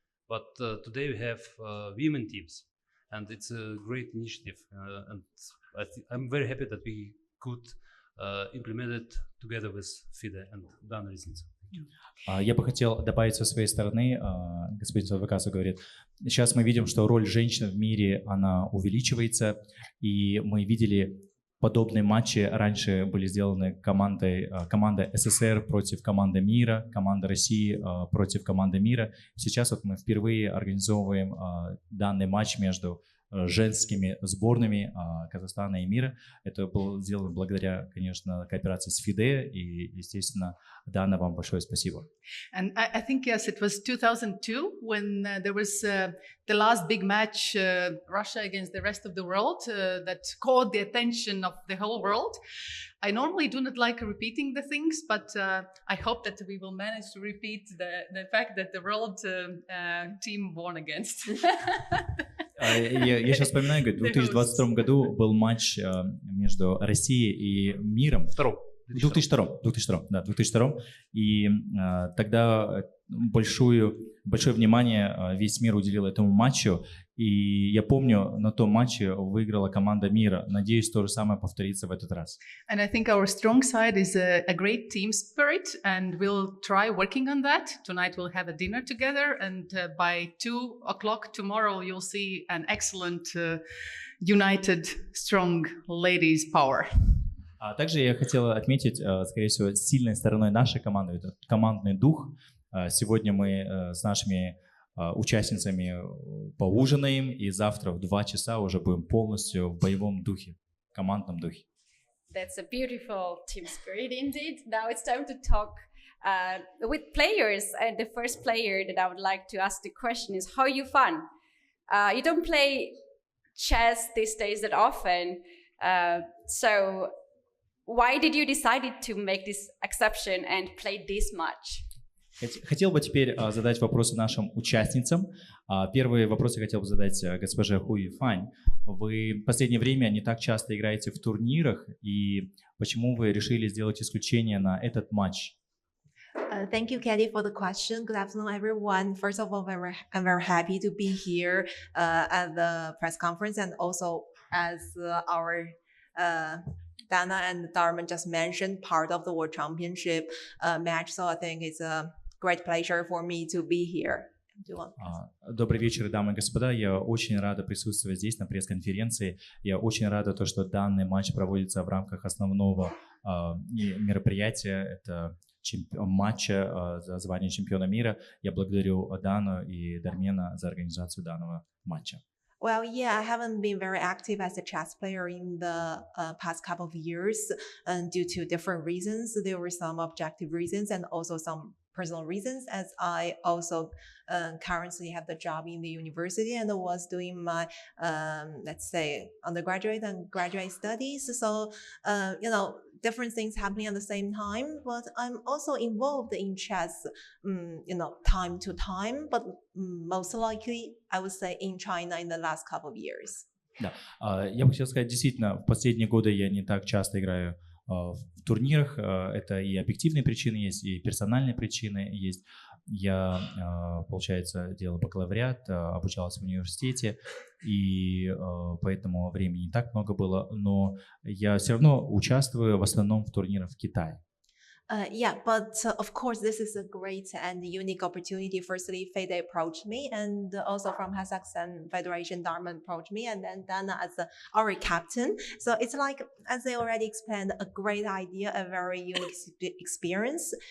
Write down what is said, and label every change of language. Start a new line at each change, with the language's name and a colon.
English: But today we have women teams, and it's a great initiative, and I'm very happy that we could implement it together with FIDE and Dana Rizniца.
Russian: Я бы хотел добавить со своей стороны, господин Садвакасов говорит, сейчас мы видим, что роль женщин в мире, она увеличивается, и мы видели подобные матчи, раньше были сделаны команда СССР против команды мира, команда России против команды мира. Сейчас вот мы впервые организовываем данный матч между женскими сборными Казахстана и мира. Это было сделано благодаря, конечно, кооперации с FIDE, и, естественно, Дана, вам большое спасибо.
English: And I think, yes, it was 2002 when there was the last big match, Russia against the rest of the world, that caught the attention of the whole world. I normally do not like repeating the things, but I hope that we will manage to repeat the fact that the world team won against.
Russian: Я сейчас вспоминаю, говорит, в 2022 году был матч между Россией и миром. В 2002. И тогда большое внимание весь мир уделил этому матчу. И я помню, на том матче выиграла команда мира. Надеюсь, то же самое повторится в этот раз.
English: And I think our strong side is a great team spirit, and we'll try working on that. Tonight we'll have a dinner together, and by 2 o'clock tomorrow you'll see an excellent, united, strong ladies' power.
Russian: Также я хотел отметить, скорее всего, сильной стороной нашей команды это командный дух. Сегодня мы с нашими участницами поужинаем, и завтра в 2 часа уже будем полностью в боевом духе, командном духе.
English: That's a beautiful team spirit indeed. Now it's time to talk with players. And the first player that I would like to ask the question is Hoy Yufan. You don't play chess these days that often. So why did you decide to make this exception and play this much?
Russian: Хотел бы теперь задать вопросы нашим участницам. Первый вопрос я хотел бы задать госпоже Хой Юфань. Вы в последнее время не так часто играете в турнирах, и почему вы решили сделать исключение на этот матч?
English: Thank you, Katie, for the question. Good afternoon, everyone. First of all, I'm very happy to be here at the press conference, and also as our Dana and Darman just mentioned, part of the World Championship match. So I think it's a great pleasure for me to be here.
Russian: Добрый вечер, дамы и господа. Я очень рада присутствовать здесь на пресс-конференции. Я очень рада, что данный матч проводится в рамках основного мероприятия. Это матча за звание чемпиона мира. Я благодарю Дану и Дармена за организацию данного матча.
English: Well, yeah, I haven't been very active as a chess player in the past couple of years due to different reasons. There were some objective reasons and also some personal reasons, as I also currently have the job in the university and was doing my, let's say, undergraduate and graduate studies. So, different things happening at the same time, but I'm also involved in chess, time to time, but most likely, I would say in China in the last couple of years.
Russian: Да, я бы хотел сказать, действительно, в последние годы я не так часто играю в турнирах. Это и объективные причины есть, и персональные причины есть. Я, получается, делал бакалавриат, обучался в университете, и поэтому времени не так много было, но я все равно участвую в основном в турнирах в Китае.
English: Yeah, but of course, this is a great and unique opportunity. Firstly, FIDE approached me, and also from Kazakhstan Federation, Darman approached me, and then Dana as our captain. So it's like, as they already explained, a great idea, a very unique experience.